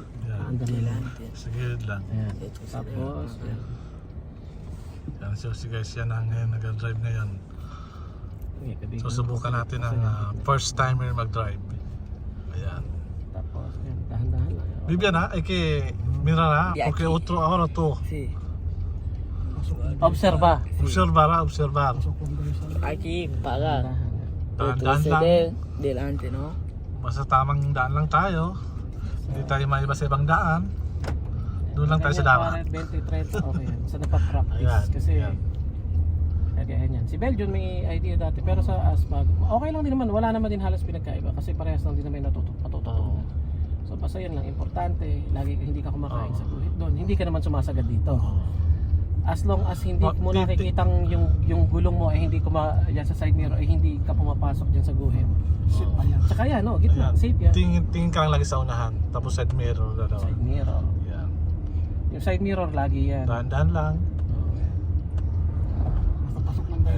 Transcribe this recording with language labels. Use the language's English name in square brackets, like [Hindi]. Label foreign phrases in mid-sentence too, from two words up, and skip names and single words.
[Filipino] Andali lang. Sige lang. Ayan. Tapos, ayan. Yan, seryoso guys, yan ang nag-drive ngayon. Susubukan natin ang [English] first timer [Filipino] mag-drive. Ayan. Tapos, ayan, dahan-dahan lang. [Spanish] Vivian ha, hay que mirar porque otro ahora tú. Sí. Observa. Observar. Aquí para [Filipino] Dahan-dahan lang. [Spanish] retroceder delante, ¿no? [Filipino] Basta tamang daan lang tayo. Hindi tayo maiba sa ibang daan. Doon lang tayo sa dapat. 20-30, okay yan. Sa napapractice. Ayan, Kasi, ayan. kagayan yan. Si Belgium may idea dati, pero sa ASPAG, okay lang din naman. Wala naman din halos pinagkaiba. Kasi parehas lang din naman natututunan. So basta yun lang, importante, lagi hindi ka kumakain sa guhit doon. Hindi ka naman sumasagad dito. [English] As long as [Filipino] hindi mo nakikitang yung gulong mo ay hindi yan sa [English] side mirror [Filipino] ay hindi ka pumapasok diyan sa guhit. Safe pa yan. Tsaka yan, no, gitna, safe yan. Tingin ka lang lagi sa unahan. Tapos [English] side mirror. Side mirror. [Filipino] Yan. Yung [English] side mirror [Filipino] lagi yan. Dahan-dahan lang. Pasok lang tayo.